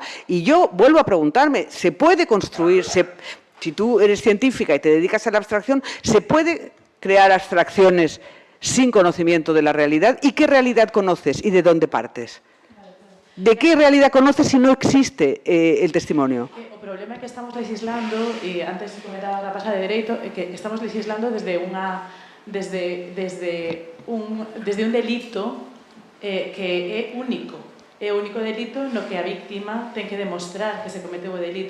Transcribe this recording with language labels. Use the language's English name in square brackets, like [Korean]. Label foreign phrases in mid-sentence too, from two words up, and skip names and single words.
[Spanish] Y yo vuelvo a preguntarme, ¿se puede construir, si tú eres científica y te dedicas a la abstracción, ¿se puede crear abstracciones sin conocimiento de la realidad? ¿Y qué realidad conoces y de dónde partes? ¿De qué realidad conoces si no existe el testimonio? [Galician] O problema é que estamos legislando, e antes comentaba a pasada de Dereito, é que estamos legislando desde un delito que é único. É o único delito no que a víctima ten que demostrar que se cometeu o delito.